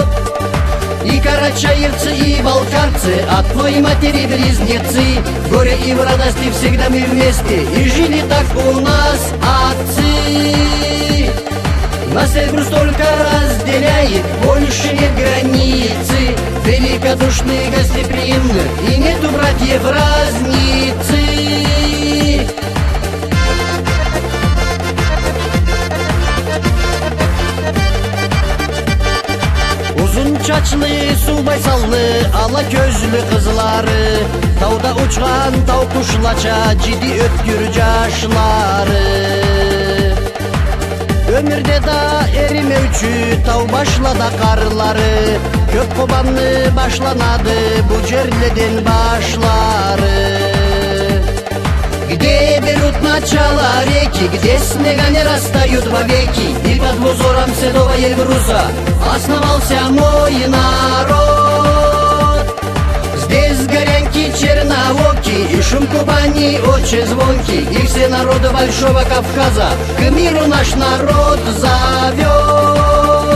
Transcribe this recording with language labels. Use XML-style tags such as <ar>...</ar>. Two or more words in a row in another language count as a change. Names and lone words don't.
<ru>И карачаевцы, и балкарцы, от твоей матери близнецы, в горе и в радости всегда мы вместе, и жили так у нас отцы. Нас и груз только разделяет, больше нет границы, великодушные, гостеприимны, и нету братьев разницы.</ru> <krc>Uzun çaçlı, su baysallı, ala gözlü kızları, tauda uçan tau kuşlaça, ciddi ötkür caşları. Ömürde da erimevçü tau başlada karları, kök kobanlı başlanadı bu cerleden başları.</krc> <ru>Где берут начало реки, где снега не растают вовеки, и под возором седого груза основался мой народ. Здесь горянки, черновоки и шум Кубани очень звонкий, и все народы Большого Кавказа к миру наш народ зовет.</ru>